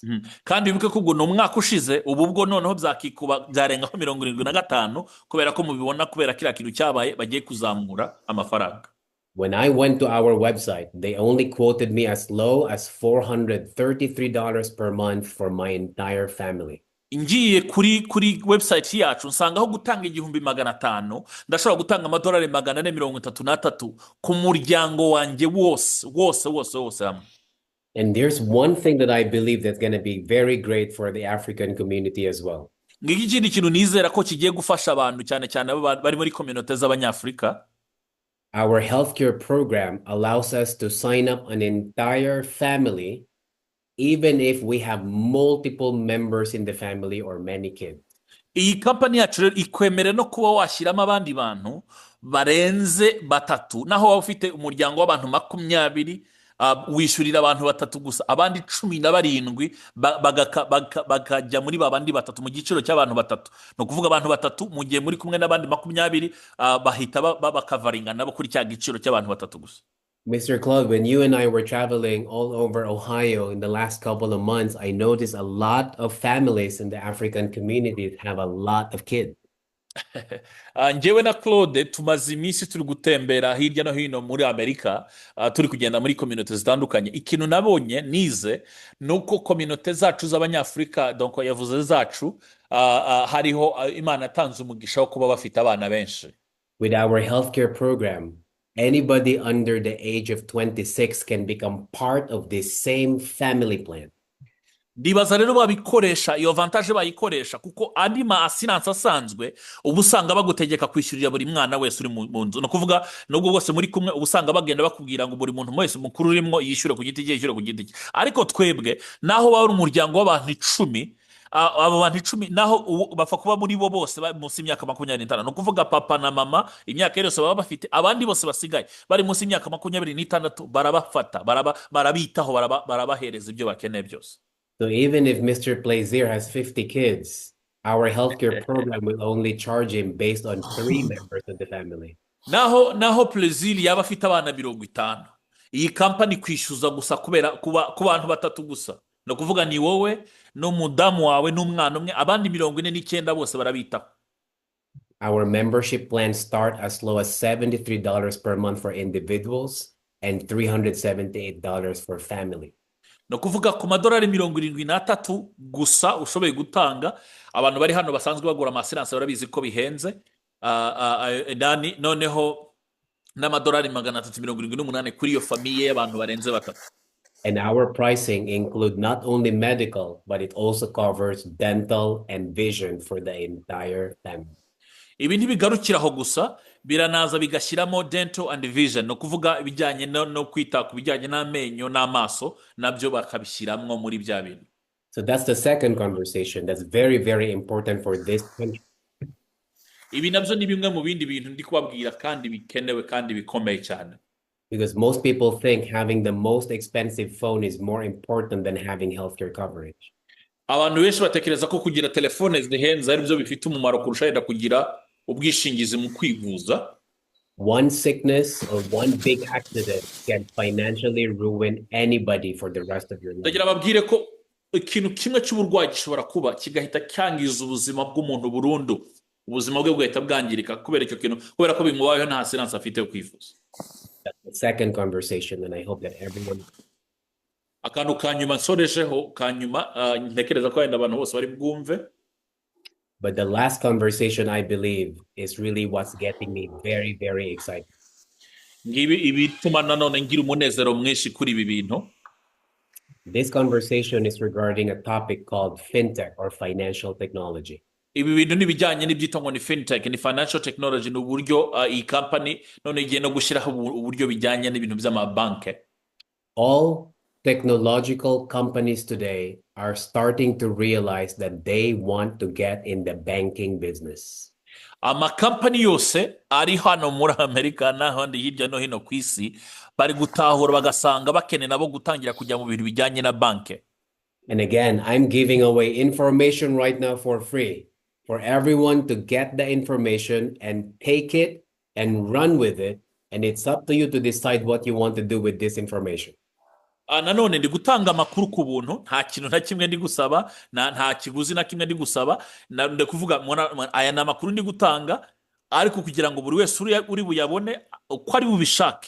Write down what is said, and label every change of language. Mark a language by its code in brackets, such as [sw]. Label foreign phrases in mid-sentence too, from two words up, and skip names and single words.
[rw] Kandi bibuke ko no mwaka ushize ubwo noneho byakikuba byarengaho 75 kubera ko mubibona kubera kira kintu cyabaye bagiye kuzamura amafaranga. [en] When I went to our website, they only quoted me as low as $433 per month for my entire family. [rw] Ngiye kuri website yacu nsangaho gutanga 500 ndashobora gutanga amadolari 433 ku muryango wanjye wose hamwe. [en] And there's one thing that I believe that's going to be very great for the African community as well. [rw] Ngiki ikindi kintu nizera ko kigiye gufasha abantu cyane cyane bari muri community z'abanyafrika. [en] Our healthcare program allows us to sign up an entire family, even if we have multiple members in the family or many kids. [rw] Iyi company yacu rero ikwemere no kuba washyiramo abandi bantu barenze 3 naho waba ufite umuryango w'abantu 20 wishurira abantu 3 gusa, abandi 17 bakajya muri babandi 3 mu giciro cy'abantu 3. No kuvuga abantu 3 mu gihe muri kumwe n'abandi 20 bahita bakavaringa nabo kuri cya giciro cy'abantu 3 gusa. [en] Mr. Claude, when you and I were traveling all over Ohio in the last couple of months, I noticed a lot of families in the African community have a lot of kids. [rw] Njewe na Claude tumaze iminsi turi gutembera hirya no hino muri Amerika, turi kugenda muri community zitandukanye. Ikintu nabonye nize nuko community zacu z'abanyafrika, donc yavuze zacu, hariho Imana yatanze umugisha wo kuba bafite abana benshi. [en] With our healthcare program, anybody under the age of 26 can become part of this same family plan. [rw] Ndibaza rero babikoresha iyo avantage bayikoresha kuko andi ma assurance asanzwe ubusanga bagutegeka kwishyurira buri mwana wese uri mu nzu. No kuvuga nubwo bwose muri kumwe ubusanga bagenda bakubwira ngo buri muntu wese mukuru urimo yishyure ku giti cye, yishyure ku giti cye. Ariko twebwe naho bari umuryango w'abantu 10, abo bantu 10 naho bapfa kuba muri bo bose munsi y'imyaka 25. No kuvuga papa na mama imyaka yose baba bafite, abandi bose basigaye bari munsi y'imyaka 26 barabafata, barabitaho, barabahereza ibyo bakeneye byose. [en] So even if Mr. Plaisir has 50 kids, our healthcare program will only charge him based on 3 members of the family. [rw] Naho Plaisir yaba afite abana 50, iyi company kwishyuza gusa kubera ku bantu 3 gusa. No kuvuga ni wowe n'umudamu wawe n'umwana umwe, abandi 49 bose barabitaho. [en] Our membership plans start as low as $73 per month for individuals and $378 for family. [rw] No kuvuga ku madolari 73 gusa ushoboye gutanga. Abantu bari hano basanzwe bagura amassurance barabizi ko bihenze. Noneho n'amadolari 378 kuri iyo famiye y'abantu barenze 3. [en] And our pricing include not only medical, but it also covers dental and vision for the entire family. [rw] Ibi ntibigarukiraho gusa, biranaza bigashyiramo [en] dental and vision. [rw] No kuvuga ibijyanye no kwita ku bijyanye n'amenyo n'amaso nabyo bakabishyiramo muri bya bintu. [en] So that's the second conversation that's very, very important for this country. [rw] Ibi nabyo ni bimwe mu bindi bintu ndi kubabwira kandi bikenewe kandi bikomeye cyane. [en] Because most people think having the most expensive phone is more important than having healthcare coverage. [rw] Abantu benshi batekereza ko kugira telefone zihenze ari byo bifite umumaro kurusha yenda kugira ubwishingizi mu kwivuza. [en] One sickness or one big accident can financially ruin anybody for the rest of your life. [rw] Ndagira babwire ko ikintu kimwe cy'uburwayi gishobora kuba kigahita cyangiza ubuzima bw'umuntu burundu, ubuzima bwe bugahita bwangirika kubera icyo kintu, kubera ko bimubayeho nta siranse afite yo kwifuza. [en] That's the second conversation, and I hope that everyone. [rw] Akantu kanyuma nsorejeho kanyuma, ntekereza ko wenda abantu bose bari bwumve. [en] But the last conversation, I believe, is really what's getting me very, very excited. [rw] Ngibi ibituma nanone ngira umunezero mwinshi kuri ibi bintu. [en] This conversation is regarding a topic called fintech or financial technology. [rw] Ibi bintu nibijyanye n'ibyitwa ngo ni fintech, ni [en] financial technology, [rw] ni uburyo iyi company none igiye no gushyiraho uburyo bijyanye n'ibintu by'amabanke. [en] All technological companies today are starting to realize that they want to get in the banking business. [rw] Amakampani yose ari hano muri Amerika n'ahandi hirya no hino ku isi bari gutahura bagasanga bakeneye nabo gutangira kujya mu bintu bijyanye na banke. [en] And again, I'm giving away information right now for free for everyone to get the information and take it and run with it. And it's up to you to decide what you want to do with this information. [rw] Nanone ndi gutanga amakuru ku buntu, nta kintu na kimwe ndi gusaba, nta kiguzi na kimwe ndi gusaba, ndi kuvuga aya na makuru ndi gutanga ariko kugira ngo buri wese uri buyabone uko ari bubishake.